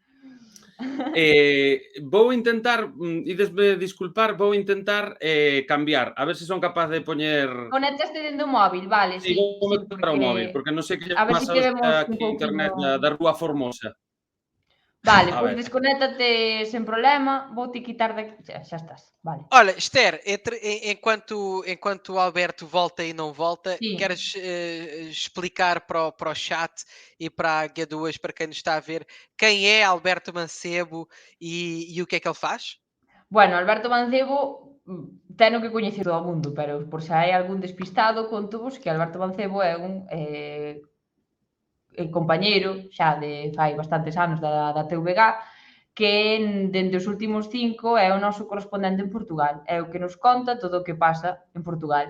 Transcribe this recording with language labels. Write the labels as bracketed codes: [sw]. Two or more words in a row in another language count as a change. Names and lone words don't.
[gl] Vou intentar, idesme disculpar, vou intentar cambiar, a ver se son capaz de poñer... Conectaste dentro do móvil, vale, sí. Vou meter o móvil, porque non sei que a ver se queremos aquí internet da Rúa Formosa. Vale, pois desconéctate sen problema, vou-te quitar daqui, xa estás, vale. [pt] Olha, Esther, enquanto o Alberto volta e não volta, queres explicar para o chat e para a G2, para quem nos está a ver, quem é Alberto Mancebo e o que é que ele faz? [gl] Bueno, Alberto Mancebo teno que coñecer todo o mundo, pero por se hai algún despistado, conto-vos que Alberto Mancebo é un compañeiro xa de fai bastantes anos da TVG, que dende os últimos 5 é o noso correspondente en Portugal, é o que nos conta todo o que pasa en Portugal.